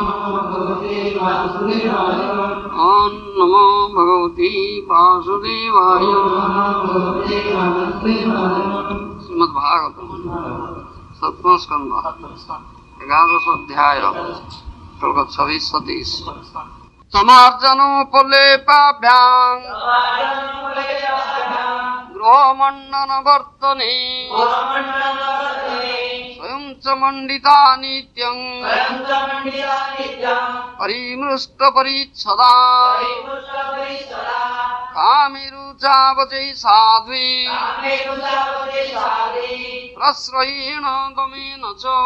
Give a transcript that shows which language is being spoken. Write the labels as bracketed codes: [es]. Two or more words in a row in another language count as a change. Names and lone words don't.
[or] ଓମ୍ ନମୋ ଭଗବତେ ବାସୁଦେବାୟ। ଶ୍ରୀମଦ୍ ଭାଗବତ ସପ୍ତମ ସ୍କନ୍ଧ 11 ଅଧ୍ୟାୟ ଶ୍ଲୋକ 26-27। [sa] समार्जनोपलेपाभ्यां गृहमण्डनवर्तने स्वयं च मण्डिता नित्यं परिमृष्टपरिच्छदा कामिरुचावचै साध्वी प्रश्रयेण दमेन च